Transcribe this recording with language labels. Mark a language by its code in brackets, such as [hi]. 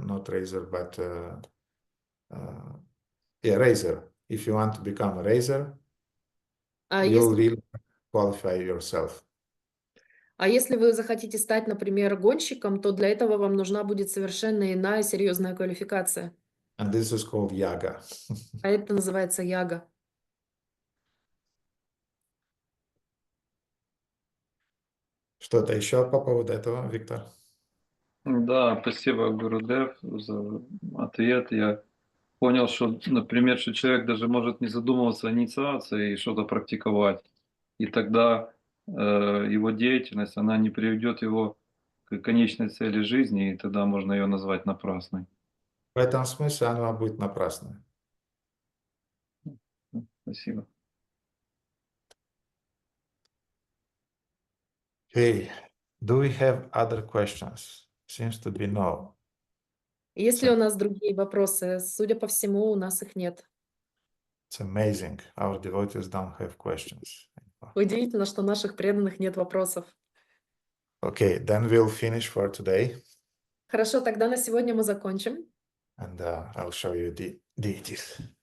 [en] Not racer, but racer. If you want to become a racer, you'll really qualify yourself. [ru] А если вы захотите стать, например, гонщиком, то для этого вам нужна будет совершенно иная серьезная квалификация. [en] And this is called yaga. [ru] А это называется яга. Что-то еще по поводу этого, Виктор? Да, спасибо, Гурудев, за ответ. Я понял, что, например, что человек даже может не задумываться о инициации и что-то практиковать. И тогда его деятельность, она не приведет его к конечной цели жизни, и тогда можно ее назвать напрасной. В этом смысле она будет напрасной. Спасибо. [en] Okay. Do we have other questions? Seems to be no. [ru] Есть ли у нас другие вопросы? Судя по всему, у нас их нет. [en] It's amazing. Our devotees don't have questions. [ru] Удивительно, что у наших преданных нет вопросов. [en] Okay, then we'll finish for today. [ru] Хорошо, тогда на сегодня мы закончим. [en] And I'll show you the deities.